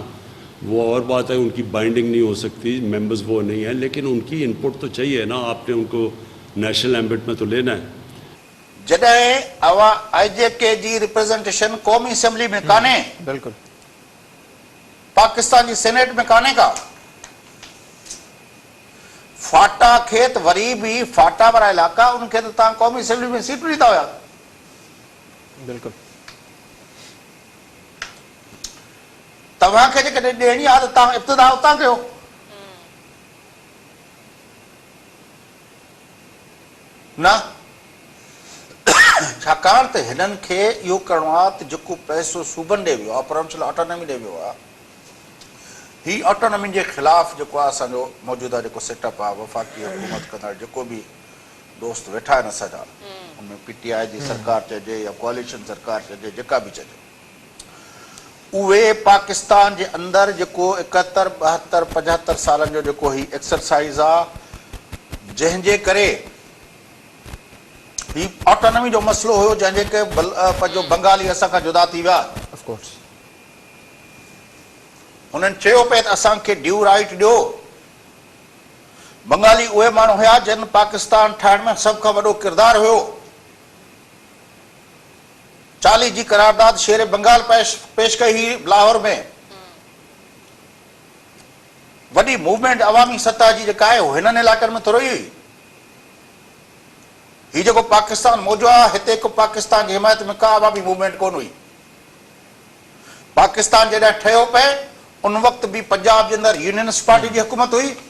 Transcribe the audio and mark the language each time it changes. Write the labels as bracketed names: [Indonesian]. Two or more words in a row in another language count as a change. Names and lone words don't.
[Urdu] وہ اور بات ہے، ان کی بائنڈنگ نہیں ہو سکتی، ممبرز وہ نہیں ہے، لیکن ان کی ان پٹ تو چاہیے نا. آپ نے ان کو [English] national ambit [Urdu] میں تو لینا ہے. [Sindhi] जॾहिं IJK जी रिप्रेजेंटेशन कौमी असेंबली में काने, बिल्कुल पाकिस्तान की सेनेट में काने का, फाटा खे त वरी भी फाटा वारा इलाका उनखे त तव्हां कौमी असेंबली में सीट ॾींदा हुया। बिल्कुल तव्हांखे जेकॾहिं ॾियणी आहे त तव्हां इब्तिदा उतां कयो। न, छाकाणि त हिननि खे इहो करिणो आहे त जेको पैसो सूबनि ॾे वियो आहे, [English] provincial autonomy [Sindhi] ॾे वियो आहे, ही ऑटोनॉमी जे ख़िलाफ़ जेको आहे असांजो मौजूदा जेको सेटअप आहे, वफ़ाक़ी हुकूमत कंदड़ जेको बि दोस्त वेठा आहिनि असांजा, उनमें PTI जी सरकार चइजे या कोalition सरकार चइजे, जेका बि चइजे, उहे पाकिस्तान जे अंदरि जेको 71, 72, 75 सालनि जो जेको ही एक्सरसाइज़ आहे, जंहिंजे करे ही ऑटोनॉमी जो मसलो हुयो, जंहिंजे के पंहिंजो बंगाली असां खां जुदा थी विया, [English] of course [Sindhi] हुननि चयो पिए त असांखे [English] due right [Sindhi] ॾियो। बंगाली उहे माण्हू हुया जिन पाकिस्तान ठाहिण में सभ खां वॾो किरदारु हुयो। 40 जी करारदाद शेर बंगाल पेश कई हुई लाहौर में। वॾी मूवमेंट अवामी सतह जी जेका आहे हिननि इलाइक़नि में थोरो ई हुई। हीउ जेको पाकिस्तान मौजूदु आहे हिते को पाकिस्तान जी हिमायत में का अवामी मूवमेंट कोन हुई। पाकिस्तान जॾहिं ठहियो पए उन वक़्तु बि पंजाब जे अंदरि यूनियनिस्ट पार्टी जी हुकूमत हुई।